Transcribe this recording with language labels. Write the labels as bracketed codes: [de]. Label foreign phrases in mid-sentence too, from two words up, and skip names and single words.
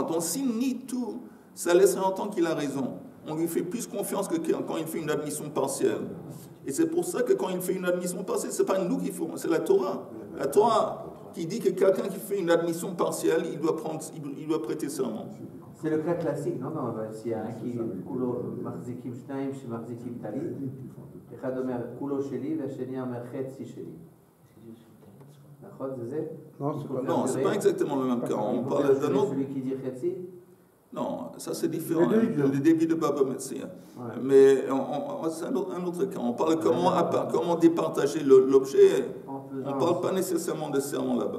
[fr] Donc, s'il nie tout, ça laisserait entendre qu'il a raison. On lui fait plus confiance que quand il fait une admission partielle. Et c'est pour ça que quand il fait une admission partielle, ce n'est pas nous qui font, c'est la Torah. La Torah qui dit que quelqu'un qui fait une admission partielle, il doit prêter serment. C'est le cas classique, non? S'il y a un qui [he] kulo מחזיקים שניים שמחזיקים טלית, אחד אומר כולו שלי והשני אומר חצי שלי. נכון, זה זה? [fr] Non, c'est pas exactement le même cas. On parle d'un autre. Celui qui dit חצי? Non, ça c'est différent. Le débit de Baba Metzia. Mais c'est un autre cas. On parle comment départager l'objet. On ne parle pas nécessairement de serment là-bas.